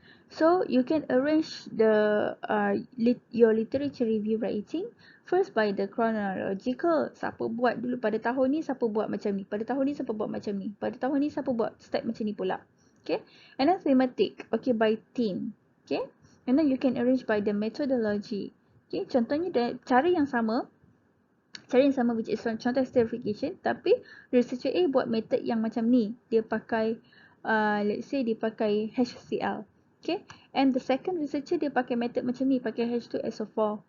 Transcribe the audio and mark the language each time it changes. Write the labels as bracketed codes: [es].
[en] So you can arrange the your literature review writing first by the chronological. [ms] Siapa buat dulu pada tahun ni, siapa buat macam ni. Pada tahun ni siapa buat macam ni. Pada tahun ni siapa buat step macam ni pula. Okay. [en] And then thematic. Okay, by theme. Okay, and then you can arrange by the methodology. [ms] Okay, contohnya cara yang sama [en] which is [ms] contoh esterification, tapi researcher A buat method yang macam ni, dia pakai [en] let's say [ms] dia pakai HCl. [en] Okay, and the second researcher [ms] dia pakai method macam ni, pakai [en] H2SO4.